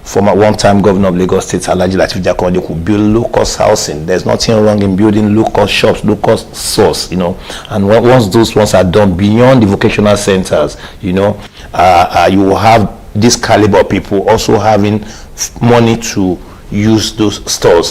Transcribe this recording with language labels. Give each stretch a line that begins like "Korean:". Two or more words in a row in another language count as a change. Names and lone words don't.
English: former one-time governor of Lagos State, Alhaji Lateef Jakonde, could build low-cost housing. There's nothing wrong in building low-cost shops, low-cost stores, you know. And once those ones are done beyond the vocational centers, you know, you will have this caliber of people also having money to use those stores.